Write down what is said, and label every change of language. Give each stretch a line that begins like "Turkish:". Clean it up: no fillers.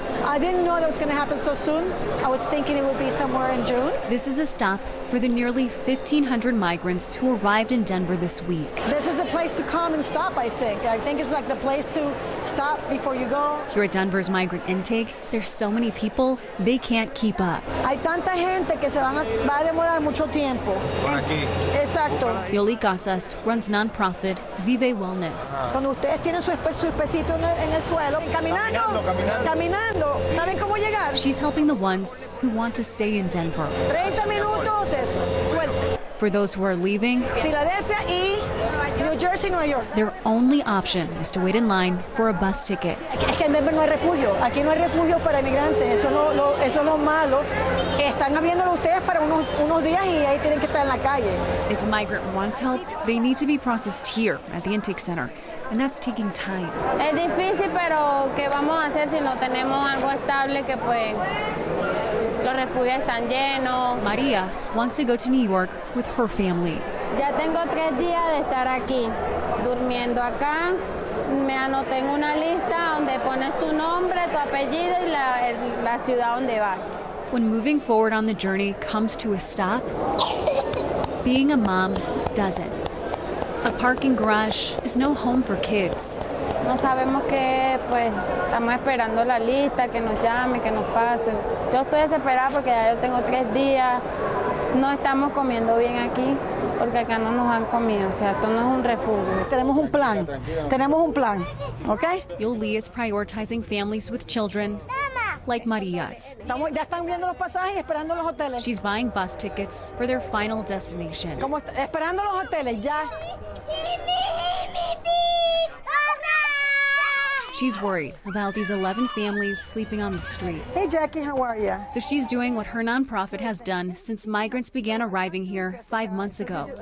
English: I didn't know that was going to happen so soon. I was thinking it would be somewhere in June. This is a stop for the nearly 1,500 migrants who arrived in Denver this week. This is a place to come and stop, I think. I think it's like the place to stop before you go. Here at Denver's migrant intake, there's so many people, they can't keep up.
Spanish: Hay tanta gente que va a demorar mucho tiempo. Exacto.
English: Yoli Casas runs nonprofit Vive Wellness.
Spanish: Cuando ustedes tienen su especito en el suelo, caminando, ¿saben cómo llegar?
English: She's helping the ones who want to stay in Denver.
Spanish: 30 minutos, eso, suerte.
English: For those who are leaving,
Spanish: Filadelfia y New Jersey, Nueva York.
English: their only option is to wait in line for a bus ticket.
Spanish: Es que en Denver no hay refugio. Aquí no hay refugio para inmigrantes. Eso es lo malo. Están abriéndolo ustedes para unos días y ahí tienen que estar en la calle.
English: If a migrant wants help, they need to be processed here at the intake center. And that's taking time.
Spanish: Es difícil, pero ¿qué vamos a hacer si no tenemos algo estable que pues los refugios están llenos?
English: Maria wants to go to New York with her family.
Spanish: Ya tengo 3 días de estar aquí, durmiendo acá. Me anoté en una lista donde pones tu nombre, tu apellido y la ciudad donde vas.
English: When moving forward on the journey comes to a stop, being a mom doesn't. A parking garage is no home for kids.
Spanish: No sabemos qué, pues estamos esperando la lista, que nos llamen, que nos pasen. Yo estoy desesperada porque ya yo tengo 3 días. No estamos comiendo bien aquí porque acá no nos dan comida. O sea, esto no es un refugio. Tenemos un plan, ¿ok?
English: Yoli is prioritizing families with children like Maria's.
Spanish: Ya están viendo los pasajes y esperando los hoteles.
English: She's buying bus tickets for their final destination.
Spanish: Esperando los hoteles, ya.
English: She's worried about these 11 families sleeping on the street. Hey, Jackie, how are you? So she's doing what her nonprofit has done since migrants began arriving here 5 months ago.